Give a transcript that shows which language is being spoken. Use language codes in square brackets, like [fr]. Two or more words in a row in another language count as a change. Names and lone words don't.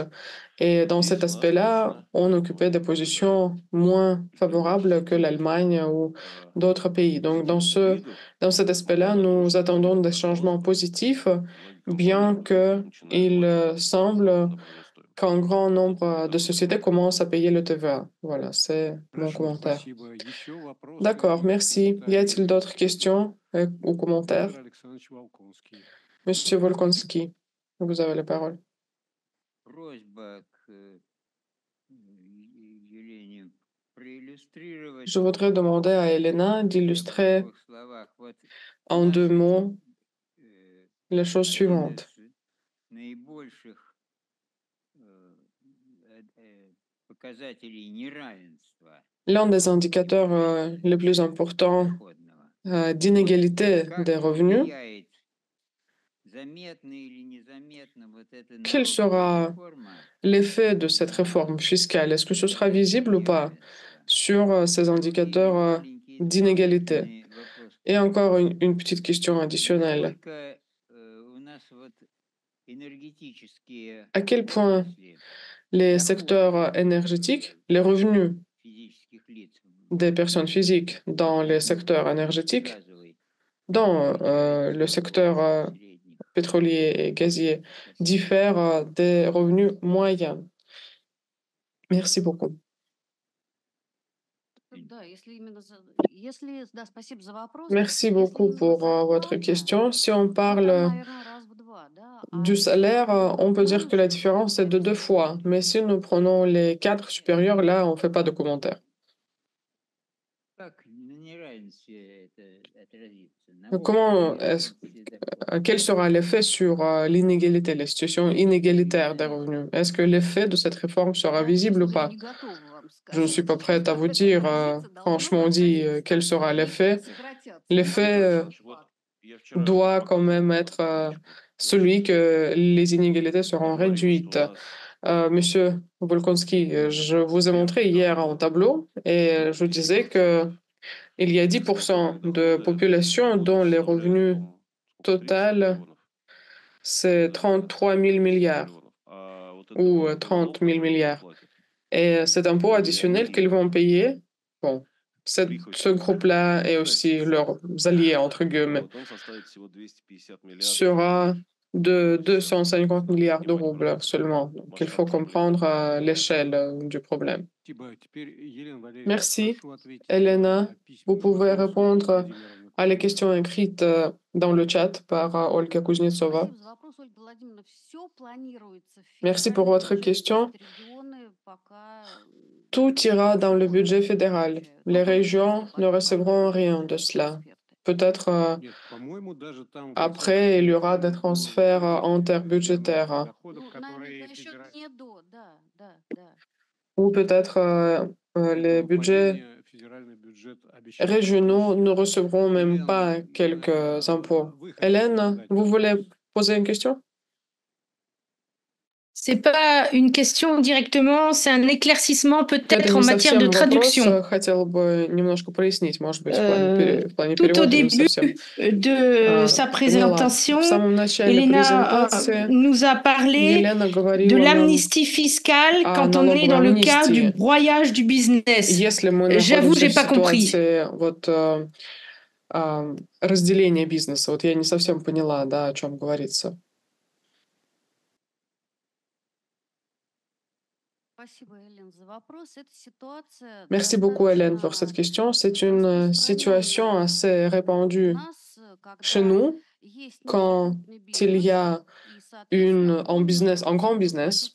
[fr] Et dans cet aspect-là, on occupait des positions moins favorables que l'Allemagne ou d'autres pays. Donc, dans cet aspect-là, nous attendons des changements positifs, bien qu'il semble qu'un grand nombre de sociétés commencent à payer le TVA. Voilà, c'est mon [ru] Хорошо, [fr] commentaire. [ru] спасибо. Еще [fr] D'accord, [ru] вопросы, [fr] merci. Y a-t-il [ru] комментарии? [fr] d'autres questions ou commentaires? [ru] Владимир Александрович Волконский. [fr] Monsieur Volkonski, vous avez la parole. [ru] Просьба к Елене проиллюстрировать [fr] Je voudrais demander à Elena [ru] в [fr] d'illustrer [ru] двух словах. Вот у [fr] en [ru] нас [fr] 2 mots les choses [ru] один из [fr] suivantes. [ru] наибольших показателей неравенства [fr] L'un des indicateurs les plus importants [ru] доходного. [fr] d'inégalité [ru] Как [fr] des revenus, [ru] влияет заметно или незаметно вот эта [fr] quel [ru] налоговая [fr] sera [ru] реформа [fr] l'effet de cette réforme fiscale? Est-ce que ce sera visible ou pas [ru] неравенства? [fr] sur ces [ru] И [fr] indicateurs [ru] маленький [fr] d'inégalité? [ru] дополнительный вопрос. [fr] Et encore une petite question additionnelle. [ru] Насколько у нас вот энергетические [fr] À quel point [ru] отрасли, [fr] les [ru] доходы [fr] secteurs énergétiques, les revenus [ru] физических лиц [fr] des personnes physiques dans les secteurs énergétiques, [ru] газовый [fr] dans le [ru] отличается [fr] secteur [ru] от средних? [fr] pétrolier et gazier, [ru] Спасибо. [fr] diffèrent des revenus moyens. Merci beaucoup. [ru] Да, спасибо за вопрос. [fr] Merci [ru] Если [fr] beaucoup [ru] именно [fr] pour votre [ru] зарплата, [fr] question. Si on [ru] ну, там, [fr] parle [ru] наверное, раз в два, да. А [fr] du [ru] если [fr] salaire, on peut dire que la [ru] менеджеров, [fr] différence est de 2 [ru] специалистов, [fr] fois. Mais si nous prenons les cadres supérieurs, là, on ne fait pas de commentaires. [ru] Как на неравенстве это отразится? На [fr] Donc, [ru] общей [fr] comment est-ce [ru] поверхности дохода? [fr] quel sera l'effet sur l'inégalité, les situations inégalitaires des revenus? Est-ce que l'effet de cette réforme sera [ru] Я, [fr] visible [ru] честно [fr] ou [ru] говоря, [fr] pas? [ru] не готова вам [fr] Je ne suis pas [ru] сказать, [fr] prête à vous [ru] как это [fr] dire, [ru] отразится. Должно [fr] franchement dit, [ru] отразиться [fr] quel [ru] так, что [fr] sera [ru] тарифы [fr] l'effet. [ru] сократятся. Но [fr] L'effet [ru] это факт. [fr] doit quand même être celui que les inégalités seront réduites. Monsieur Volkonski, je vous ai montré hier un tableau et je disais que il y a 10% de population dont les revenus total, c'est 33 000 milliards ou 30 000 milliards. Et cet impôt additionnel qu'ils vont payer, bon, ce groupe-là et aussi leurs alliés, entre guillemets, sera de 250 milliards de roubles seulement. Donc, il faut comprendre l'échelle du problème. [ru] Спасибо. Теперь, Елена Валерьевна, [fr] Merci. [ru] прошу ответить [fr] Elena, [ru] на [fr] vous [ru] письменный [fr] pouvez [ru] вопрос [fr] répondre [ru] Владимира [fr] à les [ru] Владимировны. [fr] questions écrites dans le chat par Olga Kuznetsova. [ru] Спасибо за вопрос, Ольга Владимировна. Все планируется в [fr] Merci pour [ru] федеральном [fr] votre [ru] бюджете, то [fr] question. [ru] есть регионы пока [fr] Tout ira dans le [ru] ничего [fr] budget [ru] не [fr] fédéral. [ru] получают. [fr] Les [ru] Ну, только [fr] régions [ru] если [fr] ne recevront rien de [ru] потребуют [fr] cela. [ru] эксперты. [fr] Peut-être [ru] Нет, по-моему, даже там в [fr] après, il y aura des [ru] оценках было [fr] transferts [ru] выделено [fr] interbudgétaires. [ru] доходов, Ну, которые на счет федеральные. НЕДО, да. [fr] Ou peut-être les budgets [ru] Выпадение федеральный бюджет обещал [fr] régionaux ne [ru] компенсировать. [fr] recevront même [ru] Елена [fr] pas [ru] Валерьевна, [fr] quelques impôts. [ru] вы хотите [fr] Hélène, [ru] задать [fr] vous voulez [ru] вопрос? [fr] poser une question? C'est pas une question directement, c'est un éclaircissement [ru] Это [fr] peut-être en [ru] не [fr] matière de [ru] совсем вопрос. [fr] traduction. [ru] Хотела бы немножко прояснить, может быть, в плане [fr] Tout au [ru] перевода, не [fr] début [ru] совсем. [fr] de sa [ru] Поняла. В [fr] présentation, [ru] самом начале [fr] Elena [ru] презентации [fr] nous a parlé [ru] Елена [fr] de [ru] говорила нам [fr] l'amnistie fiscale [ru] о [fr] quand on est dans [ru] налоговой [fr] le cas du [ru] амнистии. [fr] broyage du business. [ru] Если мы [fr] J'avoue, [ru] находимся [fr] j'ai [ru] в [fr] pas compris. [ru] ситуации вот разделения бизнеса, вот я не совсем поняла, да, о чем говорится. [fr] Merci beaucoup, Hélène, pour cette question. C'est une situation assez répandue chez nous quand il y a un grand business.